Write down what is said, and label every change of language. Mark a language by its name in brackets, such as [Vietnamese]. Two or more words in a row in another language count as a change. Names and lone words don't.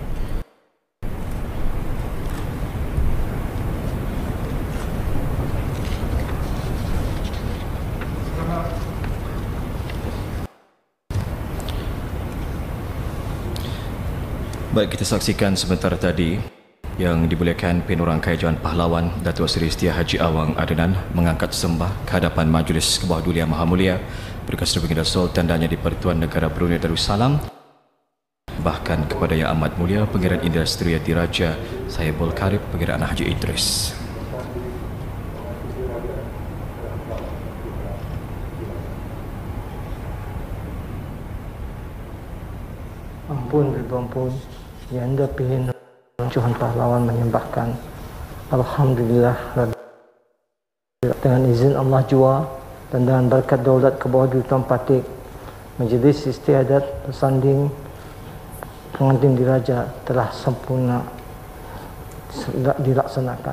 [Malay] Baik, kita saksikan sebentar tadi yang dimuliakan Penurang Kerajaan Pahlawan Datuk Seri Setia Haji Awang Adnan mengangkat sembah ke hadapan Majlis Kebawah Duli Yang Maha Mulia Pertugas Baginda Sultan dan Yang di-Pertuan Negara Brunei Darussalam, bahkan kepada Yang Amat Mulia Pangeran Indra Setria Diraja Sahibul Karib Pangeran Haji Idris. Ampun berampun, yang anda pilih Tuhan Pahlawan menyembahkan Alhamdulillah dengan izin Allah jua dan dengan berkat daulat Kebawah Duli Tuan Patik, majlis istiadat bersanding pengantin diraja telah sempurna dilaksanakan.